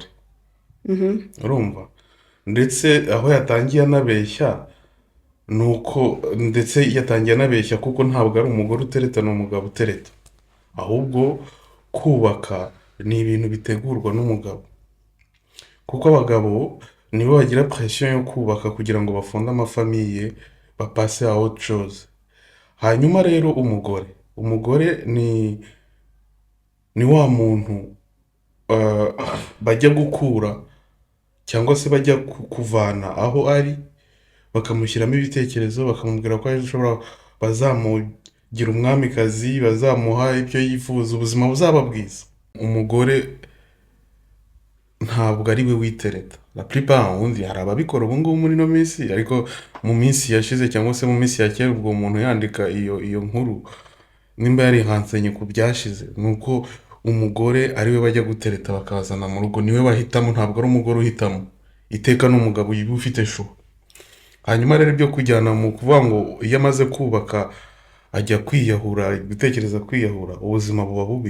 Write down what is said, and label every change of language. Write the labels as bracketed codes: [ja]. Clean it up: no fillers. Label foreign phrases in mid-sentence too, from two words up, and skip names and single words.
[rw] urumva, ndetse aho yatangiye anabeshya nuko, ndetse yatangiye anabeshya kuko ntabwo ari umugore utereta, ni umugabo utereta, ahubwo kubaka ni ibintu bitegurwa n'umugabo, kuko abagabo nibo bagira pression yo kubaka kugira ngo bafunde amafamiye bapase [fr] à autre chose. [rw] hanyuma rero umugore ni wa muntu bajya gukura cyangwa se bajya kuvana aho ari, bakamushyiramo ibitekerezo, bakamubwira ko ashobora bazamugira umwamikazi, bazamuha ibyo yifuza, ubuzima buzaba bwiza. umugore ntabwo ari we witereta. [fr] la plupart [rw] ubundi hari ababikora ubu ngubu muri no minsi, ariko mu minsi yashize cyangwa se mu minsi ya kera ubwo umuntu yandika iyo nkuru nimba yarihansenye ku byashize, nuko umugore ari we bajya gutereta bakazana mu rugo, niwe bahitamo, ntabwo ari umugore uhitamo. iteka n'umugabo yiba ufite shuwa. hanyuma rero ibyo kujyana mu kuvuga ngo iyo amaze kubaka ajya kwiyahura, gutekereza kwiyahura, ubuzima buba bubi.